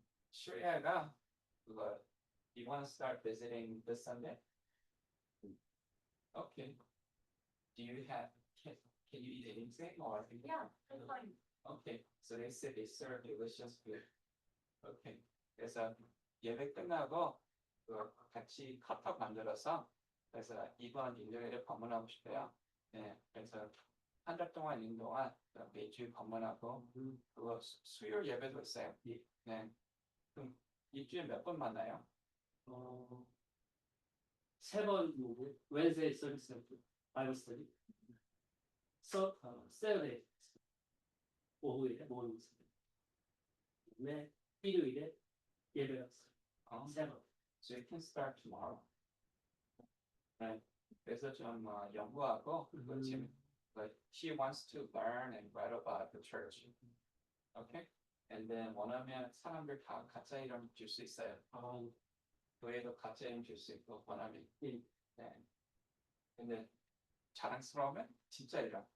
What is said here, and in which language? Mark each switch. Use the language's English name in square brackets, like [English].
[Korean] 슈리아가 그거 [English] you want to start visiting this Sunday? Okay. Do you have can you eat anything or Yeah, that's fine. Okay, so they said they serve delicious food. [Korean] Okay, 그래서 예배 끝나고 그 같이 카톡 만들어서 그래서 이번 일요일에 방문하고 싶어요. 네, 그래서 한 달 동안 동안 매주 방문하고 그거 수요일 예배도 있어요. 네, 그럼 일주일에 몇 번 만나요? 세번 [English] Wednesday service, Bible study. [Korean] Saturday 오후에 모임 있어요. 그다음에 일요일에 예배가 있어요. 세 번. [English] So you can start tomorrow. Right. [Korean] 그래서 좀 연구하고 그거 지금 [English] like she wants to learn and write about the church. Okay? And then [Korean] 원하면 사람들 다 가짜 이름 줄 수 있어요. 교회도 가짜 이름 줄 수 있고 원하면. 네. 근데 자랑스러우면 진짜 이름.